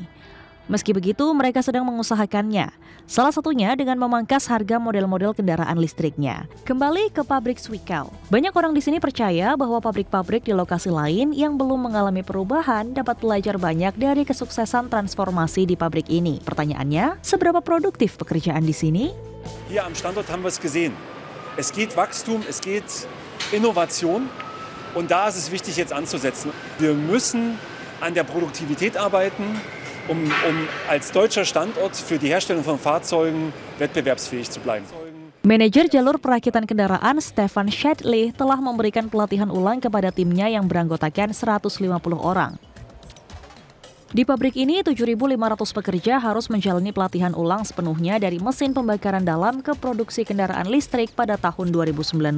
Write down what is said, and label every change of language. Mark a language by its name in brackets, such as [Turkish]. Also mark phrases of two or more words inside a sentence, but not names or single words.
[Indonesian] Meski begitu, mereka sedang mengusahakannya. Salah satunya dengan memangkas harga model-model kendaraan listriknya. Kembali ke pabrik Zwickau. Banyak orang di sini percaya bahwa pabrik-pabrik di lokasi lain yang belum mengalami perubahan dapat belajar banyak dari kesuksesan transformasi di pabrik ini. Pertanyaannya, seberapa produktif pekerjaan di sini? [German] Hier am Standort haben wir es gesehen. Es geht Wachstum, es geht Innovation und da ist es wichtig jetzt anzusetzen. Wir müssen an der Produktivität arbeiten, um als deutscher Standort für die Herstellung von Fahrzeugen wettbewerbsfähig zu bleiben. [Indonesian] Manajer jalur perakitan kendaraan Stefan Schädle telah memberikan pelatihan ulang kepada timnya yang beranggotakan 150 orang. Di pabrik ini, 7.500 pekerja harus menjalani pelatihan ulang sepenuhnya dari mesin pembakaran dalam ke produksi kendaraan listrik pada tahun 2019.